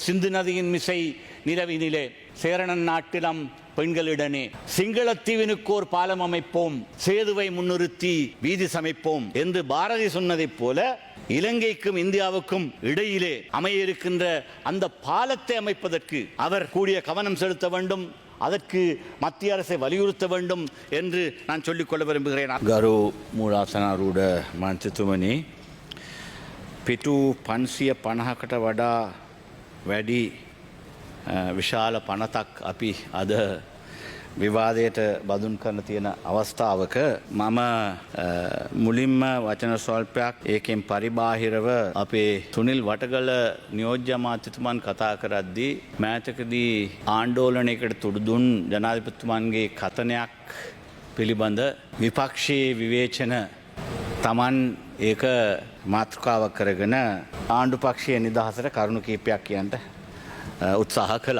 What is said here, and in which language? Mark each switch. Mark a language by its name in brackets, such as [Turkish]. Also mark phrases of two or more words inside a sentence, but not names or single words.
[Tamil] சிந்து நதியின் மிசை நிலவினிலே சேரணன் நாட்டிலம் பெண்களிடனே சிங்களத்தீவினுக்கோர் பாலம் அமைப்போம், சேதுவை முன்னிறுத்தி வீதி சமைப்போம் என்று பாரதி சொன்னதைப் போல இலங்கைக்கும் இந்தியாவுக்கும் இடையிலே அமைய இருக்கின்ற அந்த பாலத்தை அமைப்பதற்கு அவர் கூடிய கவனம் செலுத்த வேண்டும். அதற்கு மத்திய அரசை வலியுறுத்த வேண்டும் என்று நான் சொல்லிக்கொள்ள விரும்புகிறேன். [Sinhala] ගරු මූලාසනාරූඪ මන්ත්‍රතුමනි, පිටු 550කට වඩා වැඩි විශාල පනතක් අපි අද විවාදයට බදුන් කරන තියෙන අවස්ථාවක මම මුලින්ම වචන ස්වල්පයක් ඒකෙන් පරිබාහිරව අපේ තුනිල් වටගල නියෝජ්‍ය අමාත්‍යතුමන් කතා කරද්දී මෑතකදී ආණ්ඩෝලනයකට තුඩු දුන් ජනාධිපතිතුමන්ගේ කතනයක් පිළිබඳ විපක්ෂයේ විවේචන තමන් ඒක මාතෘකාවක් කරගෙන ආණ්ඩු පක්ෂයේ නිදහසට කරුණු කීපයක් කියන්නට උත්සාහ කළා.